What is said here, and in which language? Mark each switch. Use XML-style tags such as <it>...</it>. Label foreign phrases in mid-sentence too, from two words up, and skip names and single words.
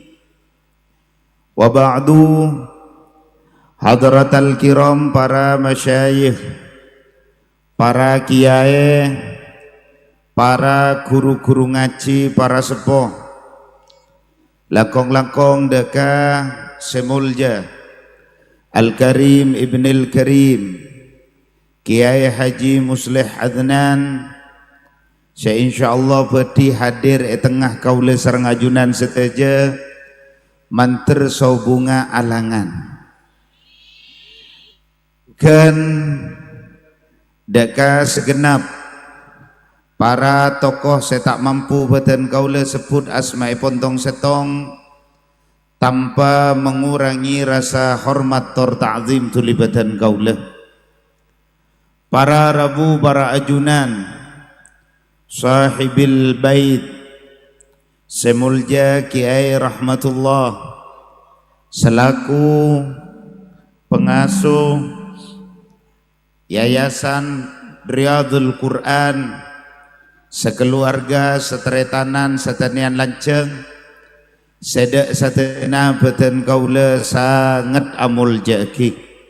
<ar>Wa ba'du, hadratal kiram,</ar> <mad>para masyayikh, para kiai, para guru-guru ngaji, para sepuh, langkong-langkong deka semulja Al-Karim Ibnil Karim Kiai Haji Muslih Adnan, saya insyaallah beti hadir tengah kaula sareng ajunan seteja manter saubunga alangan. Kan deka</mad> <id>segenap para tokoh saya tak mampu</id> <mad>beten kaula sebut asmaipun tong setong</mad> <id>tanpa mengurangi rasa hormat</id> <mad>tor ta'zim tulibatan kaula. Para rabu, para ajunan, sahibil bait, semulja Kiai Rahmatullah</mad> <id>selaku pengasuh</id> <mad>Yayasan Riyadul Quran, sekeluarga seteretanan setenian lanceng, sedek setena beten kaula sangat amul jaki.</mad>